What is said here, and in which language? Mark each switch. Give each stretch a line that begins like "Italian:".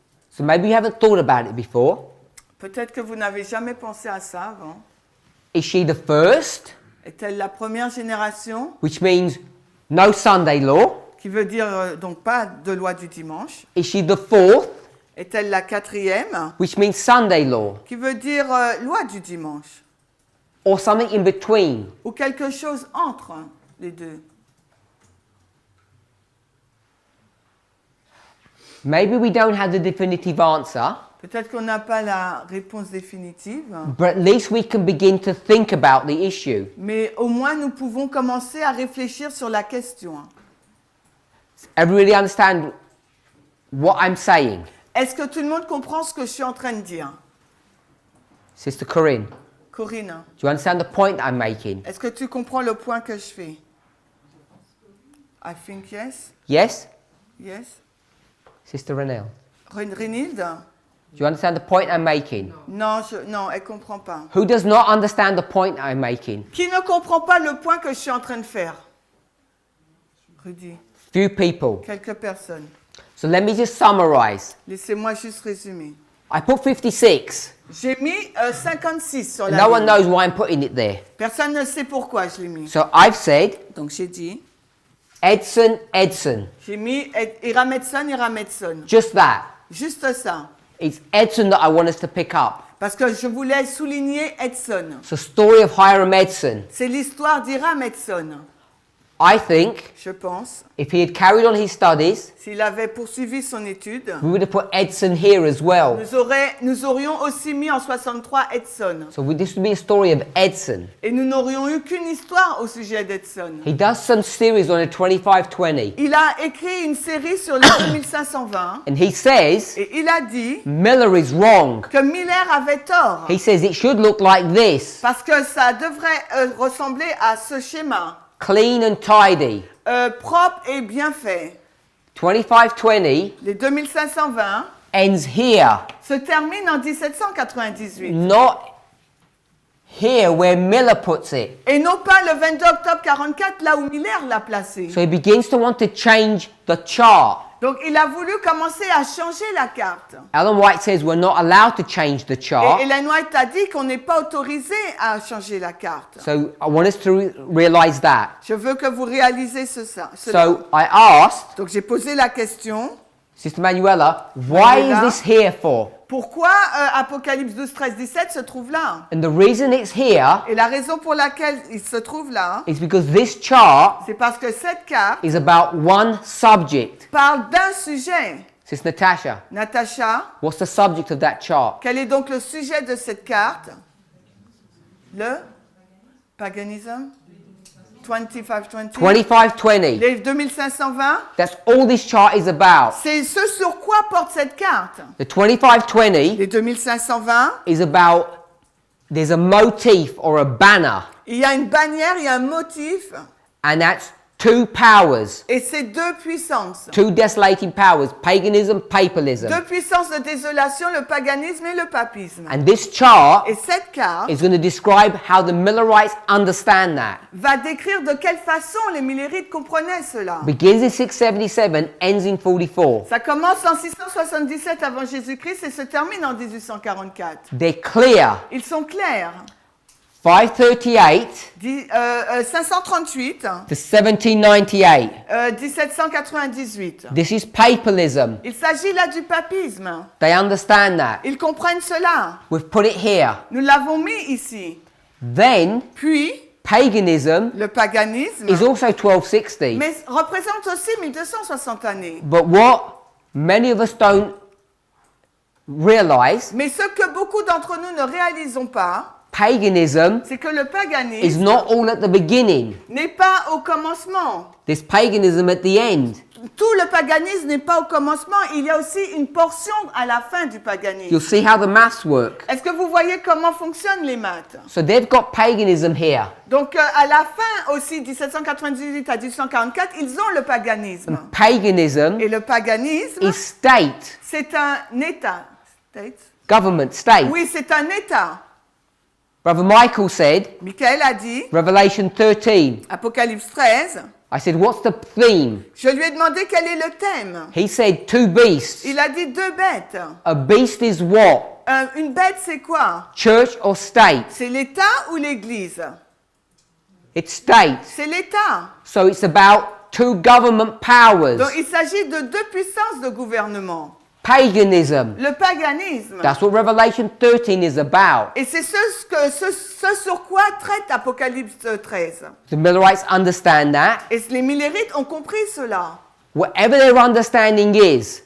English: So maybe you haven't thought about it before.
French: Peut-être que vous n'avez jamais pensé à ça avant.
English: Is she the first,
French: Est-elle la première génération,
English: which means no Sunday law?
French: qui veut dire donc pas de loi du dimanche?
English: Is she the fourth,
French: Est-elle la 4e,
English: which means Sunday law?
French: qui veut dire loi du dimanche?
English: Or something in between?
French: Ou quelque chose entre les deux?
English: Maybe we don't have the definitive answer,
French: Peut-être qu'on n'a pas la réponse définitive,
English: but at least we can begin to think about the issue.
French: mais au moins nous pouvons commencer à réfléchir sur la question.
English: Everybody understand what I'm saying?
French: Est-ce que tout le monde comprend ce que je suis en train de dire?
English: Sister Corinne,
French: Corinne,
English: do you understand the point I'm making?
French: est-ce que tu comprends le point que je fais?
English: I think yes. Yes? Yes. Sister Renelle, Renilde? do you understand the point I'm making?
French: Non, non, elle comprend pas.
English: Who does not understand the point I'm making?
French: Qui ne comprend pas le point que je suis en train de faire?
English: Rudy, Few people.
French: quelques personnes.
English: So let me just summarize.
French: Laissez-moi juste résumer.
English: I put 56.
French: J'ai mis 56 sur la
English: No one
French: ligne.
English: knows why I'm putting it there.
French: Personne ne sait pourquoi je l'ai mis.
English: So I've said
French: Donc j'ai dit,
English: Edson, Edson.
French: j'ai mis Hiram Edson, Hiram Edson.
English: Just that.
French: Juste ça.
English: It's Edson that I want us to pick up.
French: Parce que je voulais souligner Edson.
English: It's the story of Hiram Edson.
French: C'est l'histoire d'Hiram Edson.
English: I think
French: Je pense,
English: if he had carried on his studies,
French: s'il avait poursuivi son étude,
English: we would have put Edson here as well.
French: nous aurions aussi mis en 63 Edson.
English: So this would be a story of Edson.
French: Et nous n'aurions eu qu'une histoire au sujet d'Edson.
English: He does some series on the 2520.
French: Il a écrit une série sur le 2520
English: And he says
French: et il a dit
English: Miller is wrong.
French: que Miller avait tort.
English: He says it should look like this.
French: Parce que ça devrait ressembler à ce schéma.
English: Clean and tidy.
French: Propre et bien fait.
English: 2520
French: Les 2520
English: ends here.
French: se terminent en 1798.
English: Not here where Miller puts it.
French: Et non pas le 22 octobre 44, là où Miller l'a placé.
English: So he begins to want to change the chart.
French: Donc il a voulu commencer à changer la carte.
English: Ellen White says we're not allowed to change the
French: Et
English: chart.
French: Ellen White a dit qu'on n'est pas autorisé à changer la carte.
English: So I want us to realize that.
French: Je veux que vous réalisez cela.
English: So I asked
French: Donc j'ai posé la question,
English: Sister Manuela, why is this here for?
French: pourquoi Apocalypse 12, 13, 17 se trouve là?
English: And the reason it's here
French: Et la raison pour laquelle il se trouve là,
English: is because this chart
French: c'est parce que cette carte
English: is about one subject.
French: parle d'un sujet.
English: Sister Natasha,
French: Natacha,
English: what's the subject of that chart?
French: quel est donc le sujet de cette carte? Le paganisme? 2520? 2520. Les 2520?
English: That's all this chart is about.
French: C'est ce sur quoi porte cette carte.
English: The 2520
French: Les 2520,
English: is about, there's a motif or a banner,
French: il y a une bannière, il y a un motif,
English: and that's two powers,
French: et c'est deux puissances.
English: two desolating powers, paganism, papalism.
French: Deux puissances de désolation, le paganisme et le papisme.
English: And this chart
French: Et cette carte
English: is going to describe how the Millerites understand that.
French: va décrire de quelle façon les Millérites comprenaient cela.
English: Begins in 677, ends in 44.
French: Ça commence en 677 avant Jésus-Christ et se termine en 1844.
English: They're clear.
French: Ils sont clairs.
English: 538
French: 538,
English: to 1798.
French: 1798.
English: This is papalism.
French: Il s'agit là du papisme.
English: They understand that.
French: Ils comprennent cela.
English: We've put it here.
French: Nous l'avons mis ici.
English: Then,
French: Puis,
English: paganism
French: le paganisme
English: is also 1260.
French: mais représente aussi 1260 années.
English: But what many of us don't realize,
French: Mais ce que beaucoup d'entre nous ne réalisons pas,
English: paganism
French: c'est que le
English: is
French: paganisme
English: not all at the beginning.
French: n'est pas au commencement.
English: There's paganism at the end.
French: Tout le paganisme n'est pas au commencement, il y a aussi une portion à la fin du paganisme.
English: You'll see how the maths work.
French: Est-ce que vous voyez comment fonctionnent les maths?
English: So they've got paganism here.
French: Donc à la fin aussi, 1798 à 1844, ils ont le paganisme.
English: Paganism
French: Et le paganisme,
English: is state,
French: c'est un État. State?
English: government, state.
French: Oui, c'est un État.
English: Brother Michael said,
French: Michael a dit,
English: Revelation 13.
French: Apocalypse 13,
English: I said, what's the theme?
French: je lui ai demandé quel est le thème.
English: He said, two beasts.
French: Il a dit deux bêtes.
English: A beast is what?
French: Une bête, c'est quoi?
English: Church or state?
French: C'est l'État ou l'Église?
English: It's state.
French: C'est l'État.
English: So it's about two government powers.
French: Donc il s'agit de deux puissances de gouvernement.
English: Paganism.
French: Le paganisme.
English: That's what Revelation 13 is about.
French: Et c'est ce sur quoi traite Apocalypse 13.
English: The Millerites understand that.
French: Et les Millérites ont compris cela.
English: Whatever their understanding is,